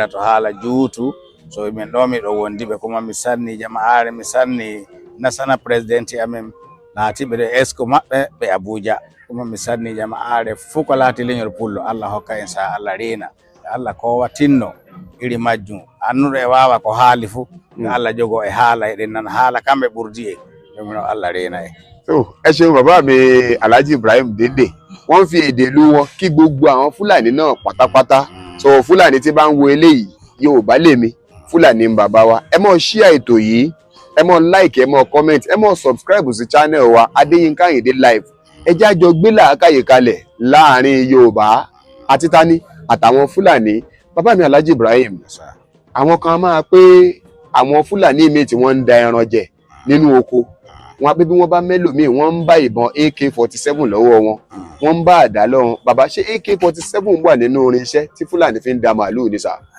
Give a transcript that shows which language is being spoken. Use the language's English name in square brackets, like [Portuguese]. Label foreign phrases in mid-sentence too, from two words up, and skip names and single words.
[Fula] to haala juutu so min ɗo miɗo wondiɓe kuma mi sanni jama'are mi sanni [English] national president [Fula] amin laatiɓe ɗo esco maɓɓe ɓe Abuja kuma mi sanni jama'are fuu ko laati leñol pullo Allah hokka en sa Allah reena Allah kowa tinno iri majjum annuɗo e wawa ko haali fuu Allah jogo e haala eɗen nana haala kamɓe ɓurdi e ɗumino Allah reena e [Yoruba] ẹ ṣeun bàbá mi Alhaji Ibrahim Dende wọ́n fi èdè ìlú wọn kí gbogbo àwọn Fúlàní náà pátápátá so Fúlàní tí bá ń wo eléyìí Yorùbá lèmi Fúlàní ń bàbá wa ẹ mọ share ètò yìí ẹ mọ like ẹ mọ comment ẹ mọ subscribe sí channel wa Adéyínká Àyìndé live ẹ jẹ́ àjọ gbé làákàyè kalẹ̀ láàrin Yorùbá àti tani àtàwọn Fúlàní bàbá mi Alhaji Ibrahim àwọn kan máa pé àwọn Fúlàní míì tí wọ́n ń da ẹran jẹ nínú oko wọn pé bí wọ́n bá mẹ́lòmíì wọ́n ń bá ìbọn AK-47 lọ́wọ́ wọn wọ́n ń bá àdá lọ́wọ́ bàbá ṣé AK-47 wà nínú irinṣẹ́ tí Fúlàní fi ń da màálù ní sà.